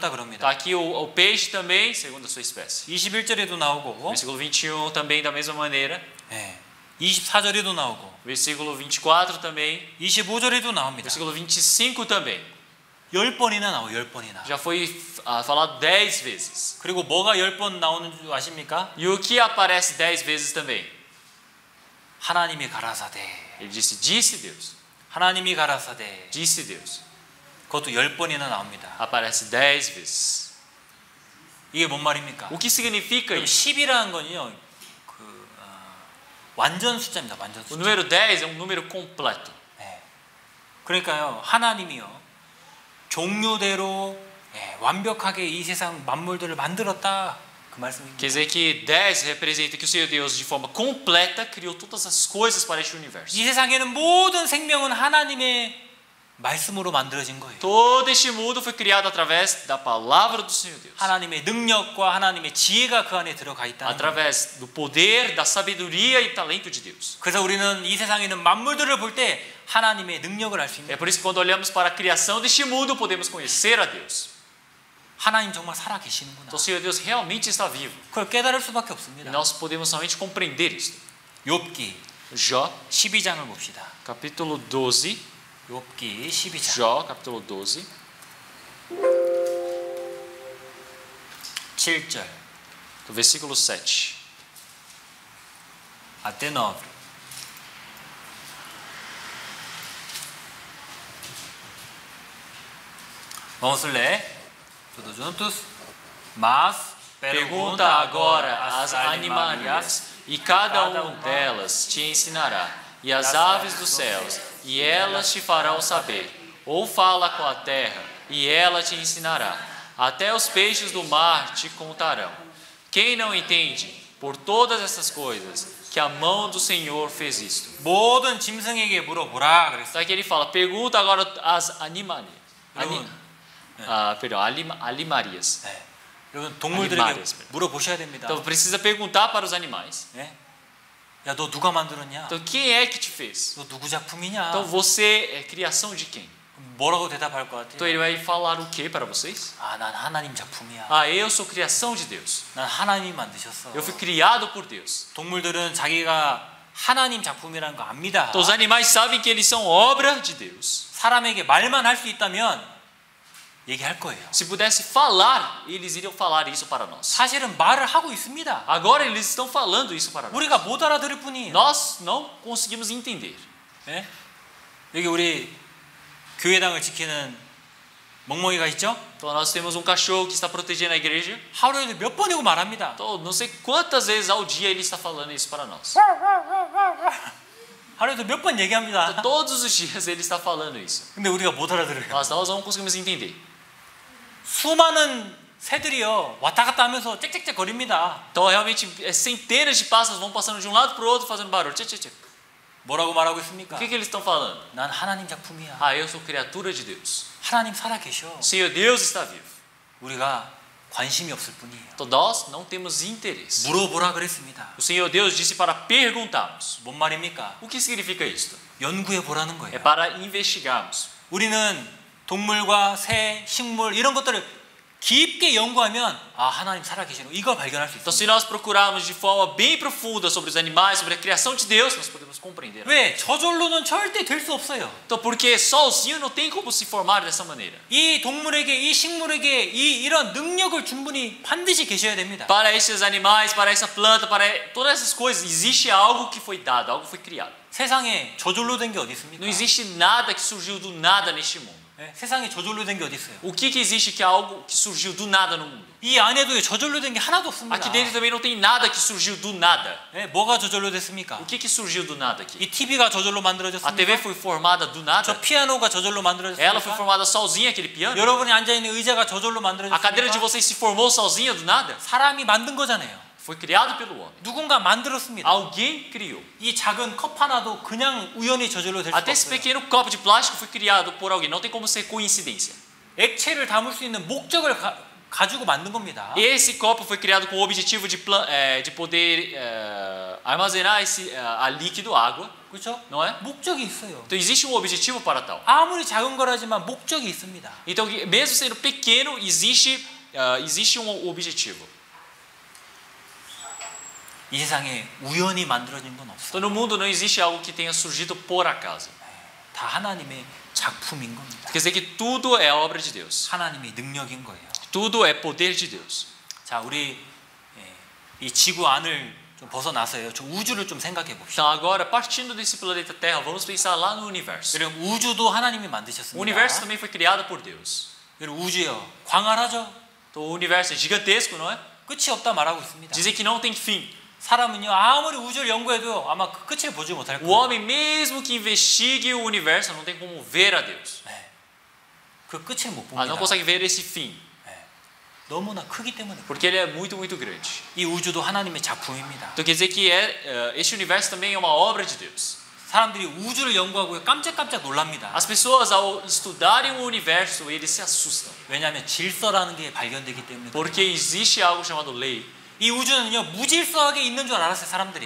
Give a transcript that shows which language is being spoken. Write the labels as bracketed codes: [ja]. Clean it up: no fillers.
[pt] Tá [ko] 그럽니다. [pt] aqui o peixe também, segundo a sua espécie. [ko] 21절에도 나오고 [pt] Versículo 21 também da mesma maneira. [ko] 24절에도 나오고 [pt] Versículo 24 também. [ko] 25절에도 나옵니다. [pt] Versículo 25 também. [ko] 10번이나 나와요. 10번이나. [pt] Já foi falado 10 vezes. [ko] 그리고 뭐가 10번 나오는 줄 아십니까? [pt] E o que aparece 10 vezes também? [ko] 하나님이 가라사대. [pt] Ele disse Deus. [ko] 하나님이 가라사대. [pt] Disse Deus. [ko] 그것도 10번이나 나옵니다. [pt] Aparece 10 vezes. [ko] 이게 뭔 말입니까? [pt] O que significa isso? [ko] 10이라는 건요. 완전 숫자입니다. 완전 [pt] O [ko] 숫자. [pt] número 10 é um número completo. [ko] 그러니까요. 하나님이요. 종류대로 완벽하게 이 세상 만물들을 만들었다. 그 말씀입니다. [pt] Quer dizer que 10 representa que o Senhor Deus, de forma completa, criou todas as coisas para este universo. [ko] 이 세상에는 모든 생명은 하나님의 말씀으로 만들어진 거예요. [pt] Todo este mundo foi criado através da palavra do Senhor Deus. [ko] 하나님의 능력과 하나님의 지혜가 그 안에 들어가 있다는 거예요. [pt] Através do poder, da sabedoria e talento de Deus. [ko] 그래서 우리는 이 세상에 있는 만물들을 볼 때 하나님의 능력을 알 수 있는 [pt] É por isso que quando olhamos para a criação deste mundo, podemos conhecer a Deus. [ko] 하나님 정말 살아 계시는구나. [pt] Então o Senhor Deus realmente está vivo. [ko] 그걸 깨달을 수밖에 [pt] E [ko] 없습니다. [pt] nós podemos somente compreender isso. [ko] 욥기 [pt] Jó, [ko] 12장을 봅시다. [pt] capítulo 12. [ko] 욥기 12장. [pt] Jó, capítulo 12. [ko] 7절. [pt] Do versículo 7. até 9. Vamos ler todos juntos. Mas Pergunta agora às animárias, e cada uma delas te ensinará, e as aves dos céus, e elas te farão saber. Ou fala com a terra, e ela te ensinará. Até os peixes do mar te contarão. Quem não entende, Por todas essas coisas, que a mão do Senhor fez isto. [ko] 모든 짐승에게 물어보라 그랬어요. [pt] Então aqui ele fala, pergunta agora às animarias. [ko] 여러분, [pt] Perdão, alimarias. [ko] 네. 여러분 동물들에게 [pt] Animais. [ko] 물어보셔야 됩니다. [pt] Então precisa perguntar para os animais. [ko] 네? 야, 너 누가 만들었냐? [pt] Então quem é que te fez? [ko] 너 누구 작품이냐? [pt] Então você é criação de quem? [ko] 뭐라고 대답할 것 [pt] Então [ko] 같아요? [pt] ele vai falar o que para vocês? [ko] 아, 난 하나님 작품이야. [pt] Ah, eu sou criação de Deus. [ko] 난 하나님 만드셨어. [pt] Eu fui criado por Deus. [ko] 동물들은 자기가 하나님 작품이라는 거 압니다. [pt] Então os animais sabem que eles são obra de Deus. [ko] 사람에게 말만 할 수 있다면 얘기할 거예요. [pt] Se pudesse falar, eles iriam falar isso para nós. [ko] 사실은 말을 하고 있습니다. [pt] Agora eles estão falando isso para nós. [ko] 우리가 못 알아들을 뿐이에요. [pt] Nós não conseguimos entender. [ko] 네? 여기 우리 교회당을 지키는 멍멍이가 있죠? [pt] Então nós temos cachorro que está protegendo a igreja. [ko] 하루에도 몇 번이고 말합니다. [pt] Então não sei quantas vezes ao dia ele está falando isso para nós. [ko] 하루에도 몇 번 얘기합니다. [pt] Então, todos os dias ele está falando isso. [ko] 근데 우리가 못 알아들어요. [pt] Mas nós não conseguimos entender. [ko] 수많은 새들이요 왔다 갔다 하면서 짹짹짹 거립니다. [pt] Então realmente centenas de pássaros vão passando de um lado para o outro fazendo barulho. Tchê, tchê, tchê. [ko] 뭐라고 말하고 [pt] O [ko] 있습니까? [pt] que eles estão falando? [ko] 난 하나님 작품이야. [pt] Ah, eu sou criatura de Deus. [ko] 하나님 살아 계셔. [pt] Senhor Deus está vivo. [ko] 우리가 관심이 없을 뿐이에요. [pt] Então nós não temos interesse. [ko] 물어보라 그랬습니다. [pt] O Senhor Deus disse para perguntarmos. [ko] 뭔 말입니까? [pt] O que significa isto? [ko] 연구해 보라는 [pt] É [ko] 거예요. [pt] para investigarmos. [ko] 우리는 동물과 새, 식물 이런 것들을 깊게 연구하면 아 하나님 살아계시는 이걸 발견할 수 [pt] Então, [ko] 있습니다. [pt] se nós procurarmos de forma bem profunda sobre os animais, sobre a criação de Deus, nós podemos compreender. [ko] 왜? 저절로는 절대 될 수 없어요. [pt] Então, porque sozinho não tem como se formar dessa maneira. [ko] 이 동물에게 이 식물에게 이런 능력을 충분히 반드시 계셔야 됩니다. [pt] Para esses animais, para essa planta, para todas essas coisas, existe algo que foi dado, algo que foi criado. [ko] 세상에 저절로 된 게 어디 있습니까? [pt] Não existe nada que surgiu do nada neste mundo. [ko] 네, 세상에 저절로 된 게 어디 있어요? [pt] O que existe que é algo que surgiu do nada no mundo? [ko] 이 안에도 저절로 된 게 하나도 없습니다. [pt] Aqui dentro também não tem nada que surgiu do nada. [ko] 네, 뭐가 저절로 됐습니까? [pt] O que surgiu do nada aqui? [ko] 이 TV가 저절로 [pt] A TV [ko] 만들어졌습니까? [pt] foi formada do nada? [ko] 저 피아노가 저절로 [pt] Ela foi [ko] 만들어졌습니까? [pt] formada sozinha, aquele piano? [ko] 여러분이 앉아 있는 의자가 저절로 [pt] A cadeira de [ko] 만들어졌습니까? [pt] vocês se formou sozinha do nada? [ko] 사람이 만든 거잖아요. [pt] Foi criado pelo homem. [ko] 누군가 만들었습니다. [pt] Alguém criou. [ko] 이 작은 컵 하나도 그냥 우연히 저절로 될 수가 [pt] Até esse [ko] 없어요. [pt] pequeno copo de plástico foi criado por alguém. Não tem como ser coincidência. [ko] 액체를 담을 수 있는 목적을 가지고 만든 겁니다. [pt] Esse copo foi criado com o objetivo de poder armazenar a líquido, água, [ko] 그렇죠? [pt] não é? [ko] 목적이 있어요. [pt] Então existe objetivo para tal. [ko] 아무리 작은 거라지만 목적이 있습니다. [pt] Então, mesmo sendo pequeno, existe objetivo. [ko] 이 세상에 우연히 만들어진 건 없어요. [pt] Então, no mundo não existe algo que tenha surgido por acaso. [ko] 다 하나님의 작품인 겁니다. [pt] Quer dizer que tudo é obra de Deus. [ko] 하나님의 능력인 거예요. [pt] Tudo é poder de Deus. [ko] 자, 우리 이 지구 안을 좀 벗어나서요. 저 우주를 좀 생각해 봅시다. [pt] Então, agora, partindo desse planeta Terra, vamos pensar lá no universo. [ko] 여러분 우주도 하나님이 [pt] O [ko] 만드셨습니다. [pt] universo também foi criado por Deus. [ko] 여러분 우주요. 광활하죠? [pt] Então, o universo é gigantesco, não é? [ko] 끝이 없다 말하고 있습니다. [pt] Dizem que não tem fim. [ko] 사람은요 아무리 우주를 연구해도 아마 그 끝을 보지 못할 [pt] O [ko] 거예요. [pt] homem, mesmo que investigue o universo, não tem como ver a Deus. [ko] 네. 그 끝을 못 [pt] Ah, não [ko] 봅니다. [pt] consegue ver esse fim, [ko] 너무나 크기 때문에. [pt] porque ele é muito, muito grande. [ko] 이 우주도 하나님의 작품입니다. [pt] Então quer dizer que este universo também é uma obra de Deus. [ko] 사람들이 우주를 연구하고 깜짝깜짝 놀랍니다. [pt] As pessoas, ao estudarem o universo, eles se assustam, [ko] 왜냐하면 질서라는 게 발견되기 때문에. [pt] porque existe algo chamado lei. [ko] 이 우주는요 무질서하게 있는 줄 알았어요 사람들이.